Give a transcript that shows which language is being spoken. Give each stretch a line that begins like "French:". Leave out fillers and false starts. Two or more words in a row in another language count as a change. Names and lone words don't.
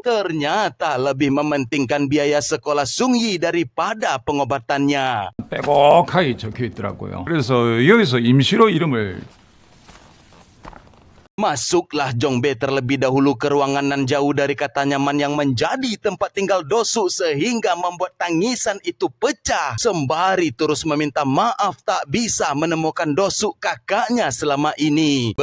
Indonesian: Ternyata lebih mementingkan biaya sekolah Sung Yi daripada pengobatannya.
Korean: 빼곡하게 적혀 있더라고요. 그래서 여기서 임시로 이름을
Indonesian: Masuklah Jong Be terlebih dahulu ke ruangan nan jauh dari kata nyaman yang menjadi tempat tinggal dosu sehingga membuat tangisan itu pecah. Sembari terus meminta maaf tak bisa menemukan dosu kakaknya selama ini.